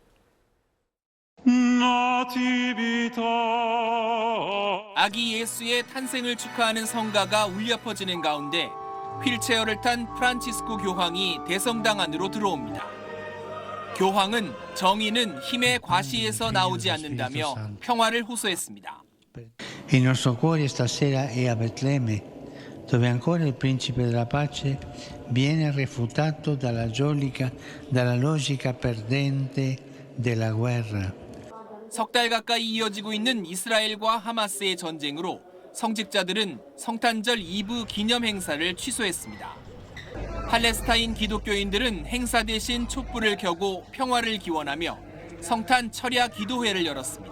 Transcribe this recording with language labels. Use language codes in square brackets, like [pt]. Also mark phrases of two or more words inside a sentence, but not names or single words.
[ko] 아기 예수의 탄생을 축하하는 성가가 울려 퍼지는 가운데 휠체어를 탄 프란치스코 교황이 대성당 안으로 들어옵니다. 교황은 정의는 힘의 과시에서 나오지 않는다며 평화를 호소했습니다. [it] Il nostro cuore stasera è a Betlemme, dove ancora il principe della pace viene refutato dalla logica perdente della guerra. [ko] 석 달 가까이 이어지고 있는 이스라엘과 하마스의 전쟁으로 성직자들은 성탄절 이브 기념 행사를 취소했습니다. 팔레스타인 기독교인들은 행사 대신 촛불을 켜고 평화를 기원하며 성탄 철야 기도회를 열었습니다.